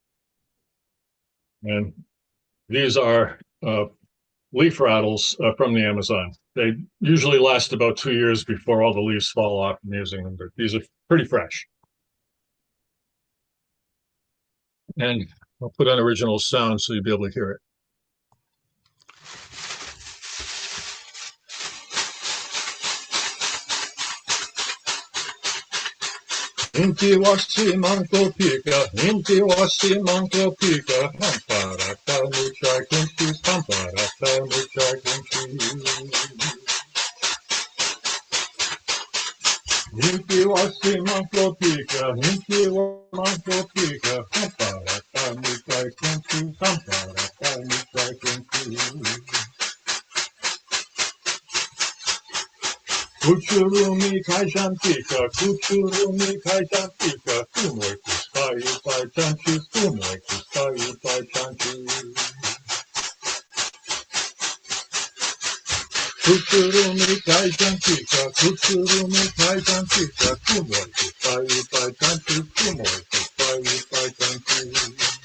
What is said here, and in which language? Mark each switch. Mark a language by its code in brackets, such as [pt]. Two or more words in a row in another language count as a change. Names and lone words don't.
[en] And these are leaf rattles from the Amazon. They usually last about 2 years before all the leaves fall off from using them, but these are pretty fresh. And I'll put on original sound so you'll be able to hear it. [qu] Inti washi manko pika, inti washi manko pika, hamparata mucha kinchi, hamparata mucha kinchi. Inti washi manko pika, inti washi manko pika, hamparata mucha kinchi, hamparata mucha kinchi. Kuchurumi kaijantika, kuchurumi kaijantika, kumoi kuspai pai chanchis, kumoi kuspai pai chanchis. Kuchurumi kaijantika, kuchurumi kaijantika, kumoi kuspai pai chanchis, kumoi kuspai pai chanchis.